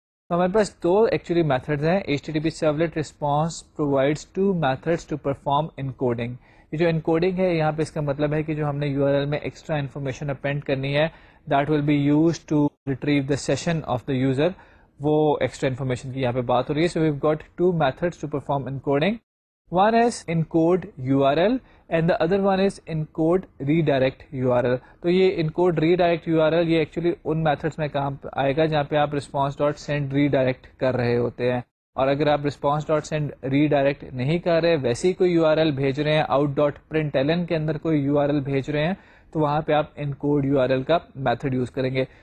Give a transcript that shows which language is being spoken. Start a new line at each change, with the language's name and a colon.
Urdu: تو ہمارے پاس دو actually methods ہیں.
English: HTTP servlet response provides 2 methods to perform encoding.
Urdu: یہ جو انکوڈنگ ہے یہاں پہ اس کا مطلب ہے کہ جو ہم نے URL میں ایکسٹرا انفارمیشن اپینڈ کرنی ہے
English: that will be use to retrieve the session of the user,
Urdu: وہ ایکسٹرا انفارمیشن کی یہاں پہ بات ہو رہی ہے.
English: So we've got two methods to perform encoding. One is encode URL and the other one is encode redirect URL.
Urdu: تو یہ encode redirect URL یہ ایکچولی ان میتھڈس میں کام آئے گا جہاں پہ آپ response.send redirect کر رہے ہوتے ہیں, اور اگر آپ response.send redirect نہیں کر رہے, ویسے ہی کوئی URL بھیج رہے ہیں, out.println کے اندر کوئی URL بھیج رہے ہیں, تو وہاں پہ آپ encode URL کا میتھڈ یوز کریں گے.